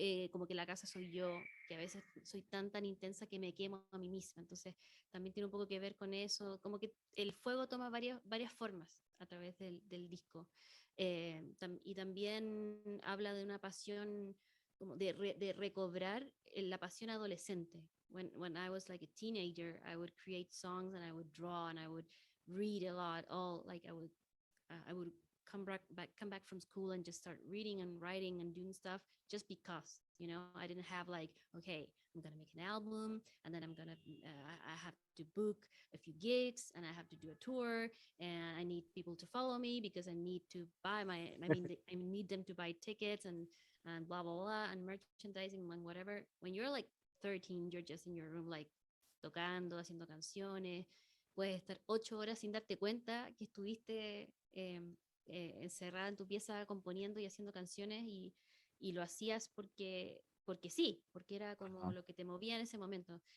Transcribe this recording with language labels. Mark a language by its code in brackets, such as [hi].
[es] Como que la casa soy yo, que a veces soy tan intensa que me quemo a mí misma. Entonces, también tiene un poco que ver con eso, como que el fuego toma varias formas a través del disco. Y también habla de una pasión, como de recobrar la pasión adolescente. [en] When I was like a teenager, I would create songs and I would draw and I would read a lot, all like I would come back from school and just start reading and writing and doing stuff just because, I didn't have like, okay, I'm gonna make an album and then I'm gonna I have to book a few gigs and I have to do a tour and I need people to follow me because I need to buy I need them to buy tickets and blah blah blah and merchandising and whatever. When you're like 13, you're just in your room like [es] tocando, haciendo canciones. Puedes estar 8 horas sin darte cuenta que estuviste encerrada en tu pieza componiendo y haciendo canciones y lo hacías porque sí, porque era como lo que te movía en ese momento.